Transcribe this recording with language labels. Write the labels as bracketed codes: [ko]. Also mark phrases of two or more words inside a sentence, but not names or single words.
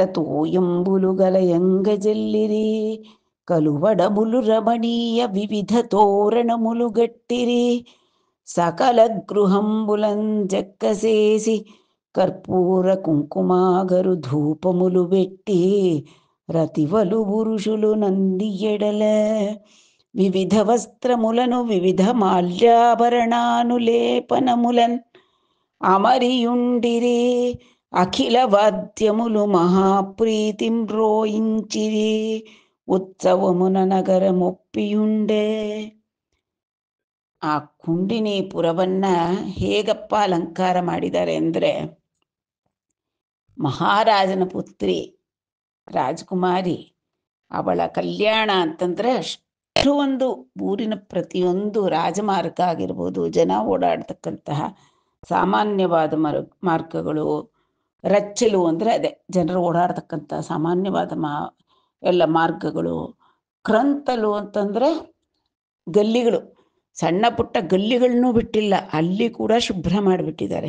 [te] తోయంబులు గలయంగ జెల్లిరి కలువడబులు రమణీయ వివిధ తోరణ ములుగట్టిరి సకల గృహంబులంజక్కసేసి కర్పూర కుంకుమాగరు ధూపములు పెట్టి రతివలు పురుషులు నందియెడల వివిధ వస్త్రములను వివిధ మాల్యాభరణానులేపనములన్ అమరియుండిరి అఖిల వాద్యములు మహాప్రీతిం రోయించిరి ఉత్సవమున ನಗರಮೊಪ್ಪಿಯುಂಡೆ. [kn] ಆ ಕುಂಡಿನೀಪುರವನ್ನ ಹೇಗಪ್ಪ ಅಲಂಕಾರ ಮಾಡಿದ್ದಾರೆ ಅಂದರೆ, ಮಹಾರಾಜನ ಪುತ್ರಿ ರಾಜಕುಮಾರಿ, ಅವಳ ಕಲ್ಯಾಣ ಅಂತಂದ್ರೆ ಅಷ್ಟು ಒಂದು ಊರಿನ ಪ್ರತಿಯೊಂದು ರಾಜಮಾರ್ಗ ಆಗಿರ್ಬೋದು, ಜನ ಓಡಾಡ್ತಕ್ಕಂತಹ ಸಾಮಾನ್ಯವಾದ ಮಾರ್ಗಗಳು, ರಚ್ಚಲು ಅಂದರೆ ಅದೇ ಜನರು ಓಡಾಡ್ತಕ್ಕಂಥ ಸಾಮಾನ್ಯವಾದ ಎಲ್ಲ ಮಾರ್ಗಗಳು, ಕ್ರಂತಲು ಅಂತಂದ್ರೆ ಗಲ್ಲಿಗಳು, ಸಣ್ಣ ಪುಟ್ಟ ಗಲ್ಲಿಗಳನ್ನೂ ಬಿಟ್ಟಿಲ್ಲ, ಅಲ್ಲಿ ಕೂಡ ಶುಭ್ರ ಮಾಡಿಬಿಟ್ಟಿದ್ದಾರೆ.